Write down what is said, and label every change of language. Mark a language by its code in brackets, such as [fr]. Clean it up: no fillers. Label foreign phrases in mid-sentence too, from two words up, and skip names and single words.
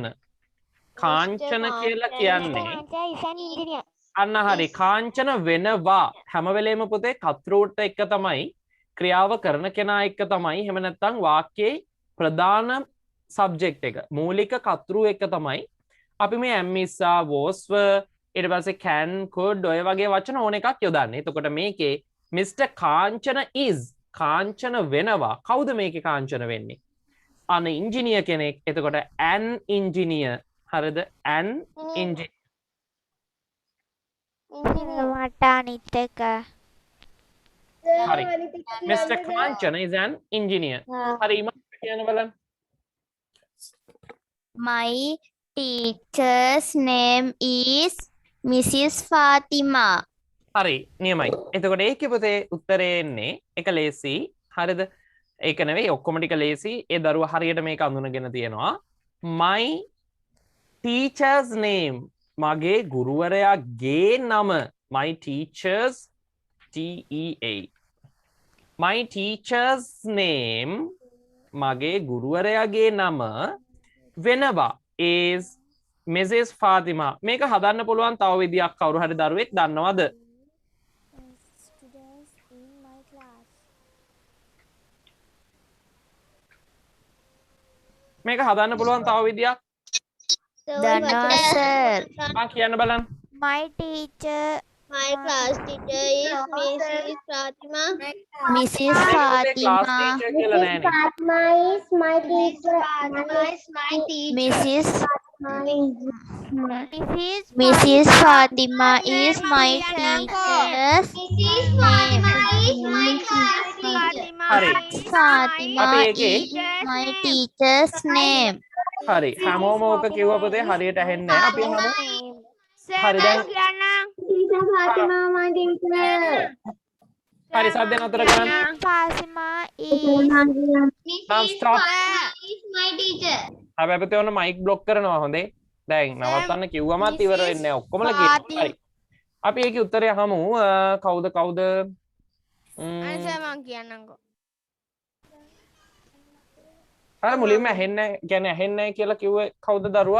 [si] කාංචන කියලා කියන්නේ අන්න හරි කාංචන වෙනවා හැම වෙලේම පුතේ කතෘට එක තමයි ක්‍රියාව කරන කෙනා එක්ක තමයි එහෙම නැත්නම් වාක්‍යයේ ප්‍රධාන සබ්ජෙක්ට් එක මූලික කතෘ එක තමයි අපි මේ [en] am is was were [si] ඊට පස්සේ [en] can could [si] ඔය වගේ වචන ඕන එකක් යොදන්නේ. එතකොට මේකේ Mr. කාංචන is කාංචන වෙනවා. කවුද මේකේ කාංචන වෙන්නේ? අන ඉංජිනියර් කෙනෙක්. [en] එතකොට an engineer. හරිද? an engineer. [si] මට අනිත් එක හරි. [en] Mr. Kanchana is an engineer. [si] හරි ඉමත් කියන්න බලන්න. [en] My teacher's name is Mrs. Fatima. [si] හරි නියමයි. එතකොට ඒකේ පුතේ උත්තරේ එන්නේ එක ලේසි. හරිද? ඒක නෙවෙයි ඔක්කොම ටික ලේසි. ඒ දරුවා හරියට මේක අඳුනගෙන තියෙනවා. [en] My teacher's name [si] මගේ ගුරුවරයාගේ නම. [en] My teacher's TEA. My teacher's name [si] මගේ ගුරුවරයාගේ නම වෙනවා [en] is Mrs. Fatima. [si] මේක හදන්න පුළුවන් තව විදියක් කවුරු හරි දරුවෙක් දන්නවද? මේක හදන්න පුළුවන් තව විදියක් දන්නවා සර්. කියන්න බලන්න. [en] My teacher My class teacher is Mrs. Fatima. Mrs. class Fatima. [si] teacher කියලා නෑනේ. [en] Fatma is my teacher. Fatima is my teacher. Mrs. Mrs. Fatima is my teacher's Mrs. Fatima is my class teacher. [si] හරි. [en] Fatima [si] අපි ඒකේ [en] is my teacher's name. [si] හරි. හැමෝම ඕක කිව්ව පුතේ හරියට ඇහෙන්නේ නැහැ. අපි අහමු. හරි දැන් [en] Teacher Fatima, my teacher. [si] හරි සද්ද නතර කරන්න. [en] Fatima is Mrs. stop. Fatima is my teacher. [si] හැබැයි පුතේ ඔන්න [en] mic block [si] කරනවා හොඳේ. දැන් නවත්තන්න කිව්වමත් ඉවර වෙන්නේ නැහැ. ඔක්කොමල කියනවා. හරි. අපි ඒකේ උත්තරය අහමු. කවුද? අනිත් මං කියන්නම්කෝ. අර මුලින්ම ඇහෙන්නේ කියන්නේ ඇහෙන්නේ නැහැ කියලා කිව්වේ කවුද දරුවා?